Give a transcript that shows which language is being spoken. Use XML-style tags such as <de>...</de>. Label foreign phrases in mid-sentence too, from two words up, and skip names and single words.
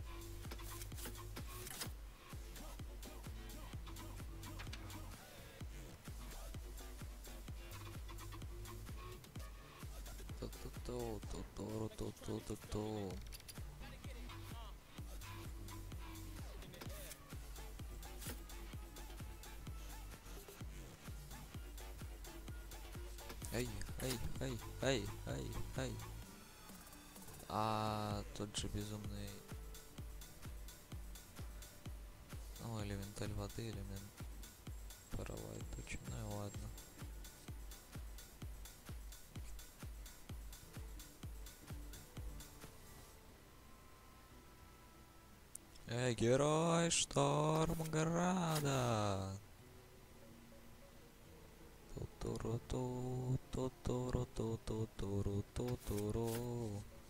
<ru>Ту-ту-ту. Ай, ай, ай, ай, ай, ай. А тот же безумный... Ну, элементаль воды, элемент паровая туча. Ну и ладно. Эй, герой Штормграда! Ту-туру-ту, ту-туру-ту-ту-туру-ту-туру.</ru>